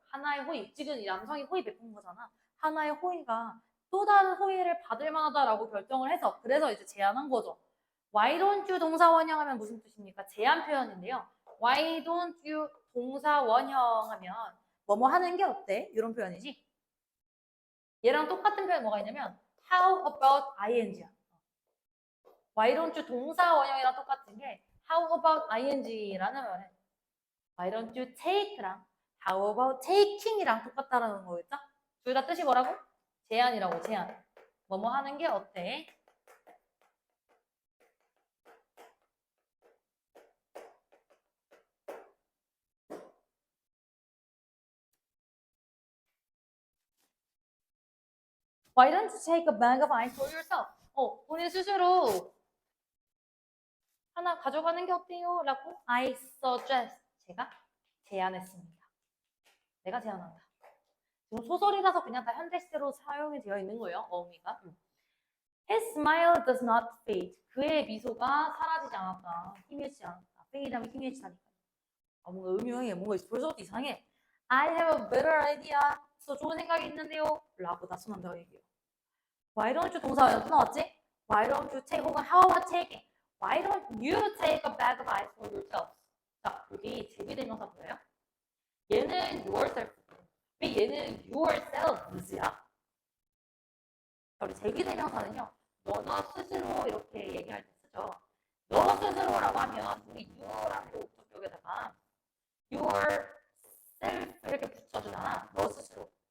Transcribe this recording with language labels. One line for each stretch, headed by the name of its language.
Korean: 하나의 호의, 지금 이 남성이 호의 베푼 거잖아. 하나의 호의가 또 다른 호의를 받을 만하다라고 결정을 해서 그래서 이제 제안한 거죠.
English: Why don't you
Korean: 동사 원형하면 무슨 뜻입니까? 제안 표현인데요. Why don't you 동사 원형하면 뭐뭐 하는 게 어때? 이런 표현이지. 얘랑 똑같은 표현 뭐가 있냐면 How about ing야. Why don't you 동사 원형이랑 똑같은 게 How about ing라는 말은 Why don't you take랑 How about taking이랑 똑같다라는 거겠죠? 둘 다 뜻이 뭐라고? 제안이라고, 제안. 뭐뭐 하는 게 어때?
English: Why don't you take a bag of ice for yourself?
Korean: 본인 스스로 하나 가져가는 게 어때요?
English: 라고 I suggest.
Korean: 제가 제안했습니다. 내가 제안한다. 지금 소설이라서 그냥 다 현재 시제로 사용이 되어 있는 거예요.
English: 어미가. His smile does not fade.
Korean: 그의 미소가 사라지지 않았다. 희미해지지 않았다. fade 하면 희미해지다니까. 뭔가 의미형이 뭔가 벌써부터 이상해.
English: I have a better idea.
Korean: 저 좋은 생각이 있는데요. 라고 나선한다고 얘기해요.
English: Why don't you
Korean: 동사가 또 나왔지?
English: Why don't you take 혹은 how about taking? Why don't you take a bag of ice for yourself?
Korean: 자, 여기 제비대명사 보여요? 얘는 yourself. 왜 얘는 yourselves야? 우리 제비대명사는요. 너 스스로 이렇게 얘기할 때 쓰죠. 너 스스로라고 하면 우리 you라는 목적 쪽에다가 yourself 이렇게 붙여주잖아. 너 스스로.